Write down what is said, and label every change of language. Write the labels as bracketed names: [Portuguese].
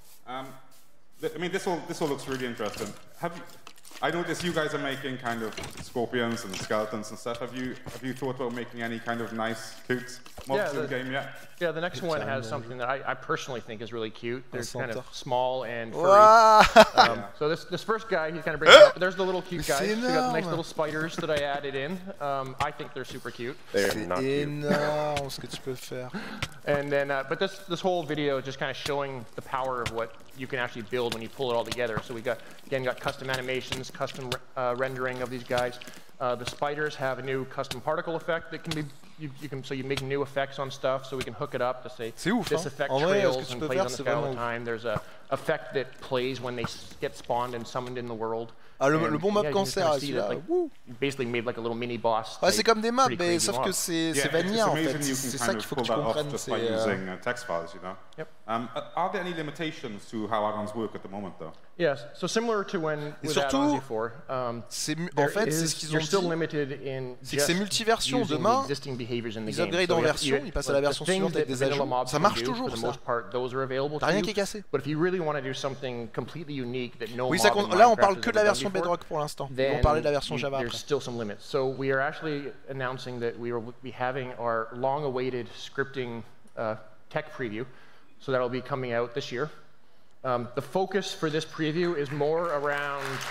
[English] I mean, this all looks really interesting. I noticed you guys are making kind of scorpions and skeletons and stuff. Have you thought about making any kind of nice, cute mobs in the game yet? Yeah, the next one has something that I personally think is really cute. They're kind of small and furry. So this first guy, he's kind of bringing up. There's the little cute guys. So we got the nice little spiders that I added in. I think they're super cute. They're not [French] énorme ce que tu peux faire. [English] And then, but this whole video is just kind of showing the power of what you can actually build when you pull it all together. So we got custom animations, custom rendering of these guys. The spiders have a new custom particle effect that can be. So you make new effects on stuff, so we can hook it up to say this effect trails and plays on the sky all the time. There's a effect that plays when they get spawned and summoned in the world. [French] Ah, le bon mob cancer, celui-là. [English] Basically made like a little mini boss. [French] Ouais, c'est comme des maps, mais sauf que c'est vanilla en fait. C'est ça qu'il faut que tu comprennes. [English] Just by using text files, you know. Yep. Are there any limitations to how add-ons work at the moment, though? Yes. So similar to when with add-ons before, [French] en fait, c'est ce qu'ils ont dit. C'est que c'est multiversion. Demain, ils upgrade en version, ils passent à la version suivante avec des ajouts. Ça marche toujours, ça. T'as rien qui est cassé. Oui, là, on parle que de la version Bedrock pour l'instant. Ils vont parler de la version Java après. [English] Still some limits. So we are actually announcing that we will be having our long-awaited scripting tech preview. So that'll be coming out this year. The focus for this preview is more around.